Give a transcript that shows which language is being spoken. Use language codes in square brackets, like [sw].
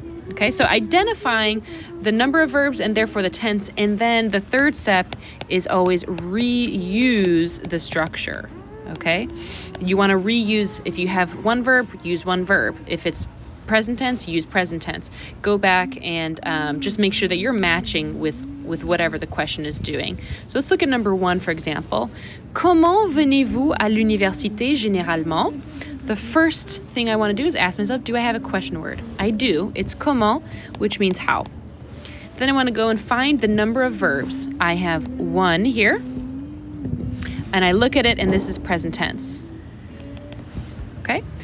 [en] Okay, so identifying the number of verbs and therefore the tense, and then the third step is always reuse the structure. Okay, you want to reuse, if you have one verb, use one verb. If it's present tense, use present tense. Go back and just make sure that you're matching with with whatever the question is doing. So let's look at number 1, for example. [fr] Comment venez-vous à l'université généralement? [en] The first thing I want to do is ask myself, do I have a question word? I do. It's comment, which means how. Then I want to go and find the number of verbs. I have 1 here, and I look at it, and this is present tense. Okay?